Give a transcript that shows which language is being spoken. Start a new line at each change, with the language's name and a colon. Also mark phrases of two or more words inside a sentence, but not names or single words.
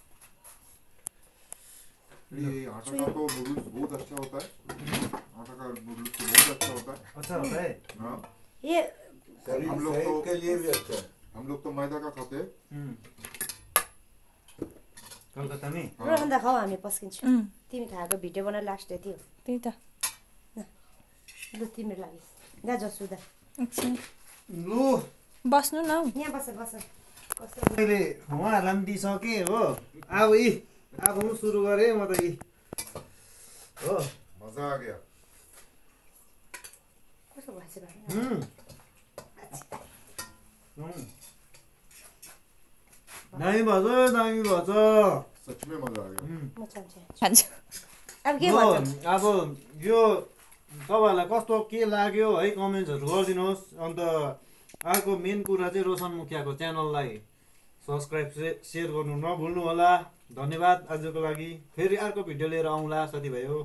Hindi: ये आटा का तो नूडल्स बहुत अच्छा होता है आटा का नूडल्स तो बहुत अच्छा होता है अच्छा होता है हाँ ये हम लोग शरीर तो के लिए भी अच्छा है हम लोग तो मैदा का खाते हैं कलकत्ता में
Nepali: रोहन खाऊ हामी पस्किन्छौँ तिमी खाएको भिडियो बनाएर
English: last day
Nepali: थियो त्यही त लु तिम्रो लागि जा जसुदा एकछिन लु बस्नु न हौ। यहाँ बस बस कस्तो मैले उहाँहरूलाई पनि दिइसकेँ हो अब अब म सुरु गरेँ म त हो
Hindi: मजा आ गया
Nepali: कस्तो भएछ भाइ दामी भएछ दामी भएछ
Hindi: सच में मजा आ गया
Nepali: म चाहन्छु खान्छु अब के यो भन्छ अब यो तपाईँहरूलाई कस्तो के लाग्यो है कमेन्ट्सहरू गरिदिनुहोस् अन्त अर्को मेन कुरा चाहिँ रोशन मुखियाको च्यानललाई
English: subscribe share
Nepali: गर्नु नभुल्नु होला धन्यवाद आजको लागि फेरि अर्को भिडियो लिएर आउँला साथीभाइ हो